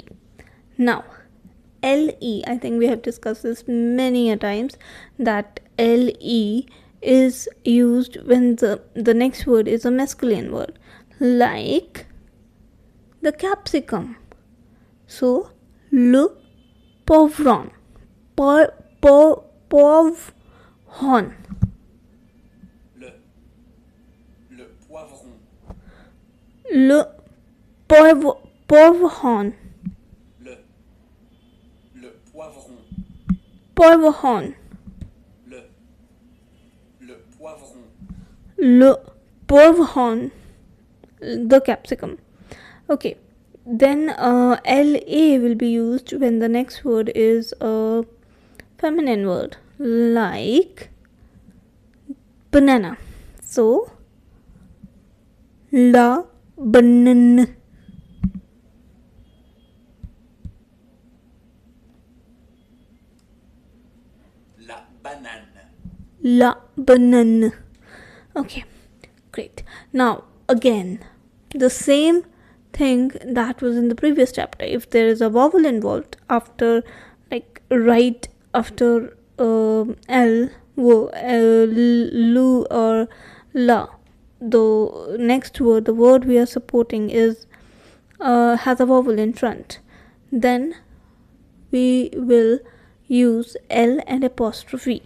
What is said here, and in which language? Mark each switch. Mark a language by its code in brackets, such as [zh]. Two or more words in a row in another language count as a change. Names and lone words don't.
[en] Now le, I think we have discussed this many a times, that le is used when the next word is a masculine word, like the capsicum. [fr] So le pauvron, pauvron. Le poivron. Le pauvron. Le poivron. Pauvron. Le poivron. Le pauvron. [en] The capsicum. Okay. Then la will be used when the next word is a feminine word, like banana. [fr] So la banane. La banane. La banane. [en] Okay, great. Now again, the same thing that was in the previous chapter. If there is a vowel involved after, like right after l, lu or la, the next word, the word we are supporting is has a vowel in front, then we will use l and apostrophe.